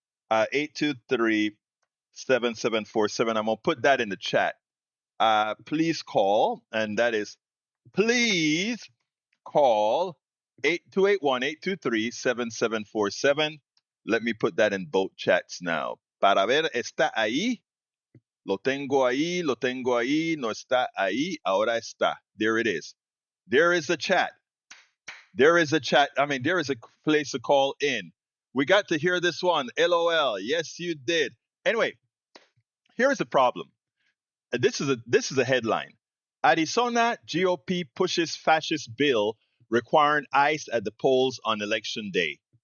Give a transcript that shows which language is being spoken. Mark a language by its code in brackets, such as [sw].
[en] 823-7747. I'm gonna put that in the chat. Please call, and that is please call 8281-823-7747. Let me put that in both chats now. [es] Para ver, está ahí. Lo tengo ahí, no está ahí, ahora está. [en] There it is. There is a chat. There is a chat. I mean, there is a place to call in. We got to hear this one. LOL. Yes, you did. Anyway, here's the problem. This is a headline. Arizona GOP pushes fascist bill requiring ICE at the polls on election day.